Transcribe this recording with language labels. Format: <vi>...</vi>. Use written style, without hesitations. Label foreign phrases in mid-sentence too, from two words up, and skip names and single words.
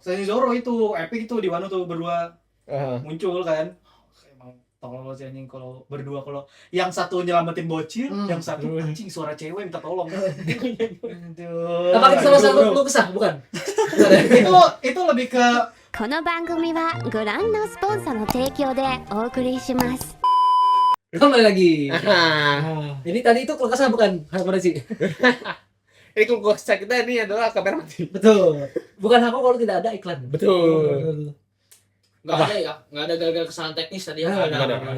<id>Sanji Zoro itu Epic itu di Wano tuh berdua Heeh. muncul kan. Emang tolol sih anjing kalau berdua, kalau yang satu nyelamatin bocil, yang satu anjing suara cewek minta tolong. Aduh. Apakah itu salah satu keluh kesah? Bukan. itu lebih ke</id> <ja>この番組はご覧のスポンサーの提供でお送りします</ja> <id>Kembali lagi. Nah, Jadi tadi itu keluh kesah bukan? Apa sih? ini kalau kesah kita ini adalah kamera mati. Betul. Bukan aku kalau tidak ada iklan. Betul. Nggak ada ya, nggak ada gara-gara kesalahan teknis tadi ya. Nggak Nggak ada.</id>